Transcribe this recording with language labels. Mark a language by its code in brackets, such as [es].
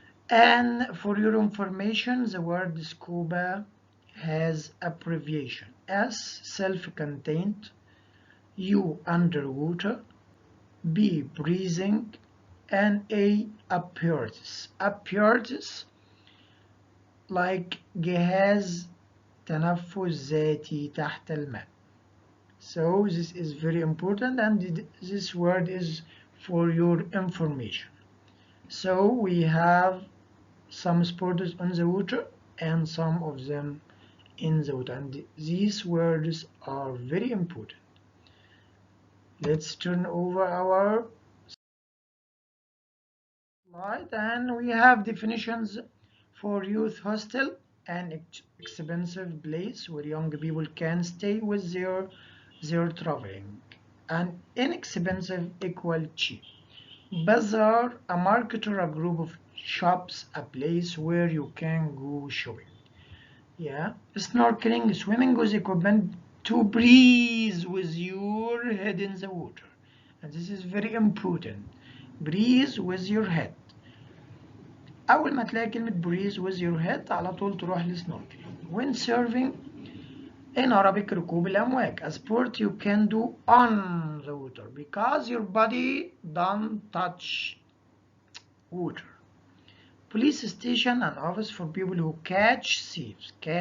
[en] And for your information, the word scuba has abbreviation: S, self-contained; U, underwater; B, breathing; and A, apparatus. Apparatus like [ar] جهاز تنفس ذاتي تحت الماء. [en] So this is very important, and this word is for your information. So we have some sports on the water and some of them in the water, and these words are very important. Let's turn over our slide, and we have definitions for youth hostel: an expensive place where young people can stay with their traveling. And inexpensive equal cheap. Bazaar, a market or a group of shops, a place where you can go shopping. Yeah. Snorkeling, swimming with equipment to breathe with your head in the water. And this is very important. Breathe with your head. [ar] أول ما تلاقي كلمة [en] breathe with your head [ar] على طول تروح للسنوركلينج. [en] When surfing in Arabic [ar] ركوب الأمواج. [en] A sport you can do on the water because your body don't touch water. Police station and office for people who catch thieves.